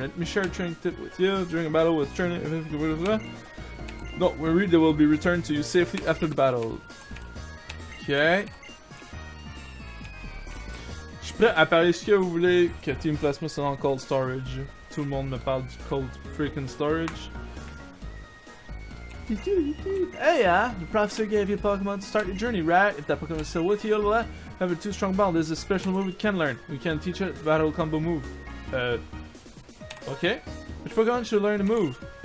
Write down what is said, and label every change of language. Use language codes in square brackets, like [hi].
[en] Let me share a training tip with you. During a battle with training... Don't worry, they will be returned to you safely after the battle. Ok. [fr] Je suis prêt à parler ce que vous voulez que Team Plasma soit en cold storage. Tout le monde me parle du cold freaking storage. [en] Hey, the professor gave you a Pokemon to start your journey, right? If that Pokemon is still with you, have a 2-strong bond. There's a special move we can learn. We can teach it battle combo move. Okay. Which Pokemon should learn the move?